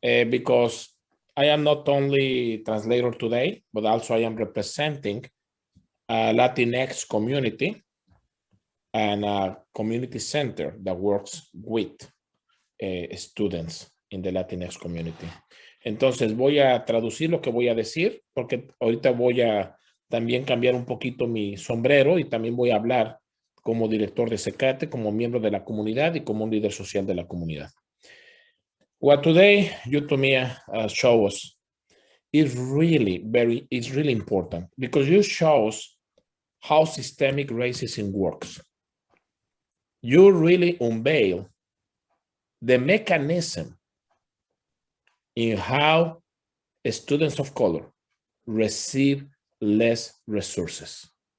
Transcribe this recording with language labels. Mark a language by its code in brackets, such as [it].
[en] Because I am not only translator today, but also I am representing a Latinx community and a community center that works with students in the Latinx community. [es] Entonces voy a traducir lo que voy a decir, porque ahorita voy a también cambiar un poquito mi sombrero y también voy a hablar como director de CCATE, como miembro de la comunidad y como un líder social de la comunidad. [en] What today you, Tomia, show us is really important, because you show us how systemic racism works. You really unveil the mechanism in how students of color receive less resources.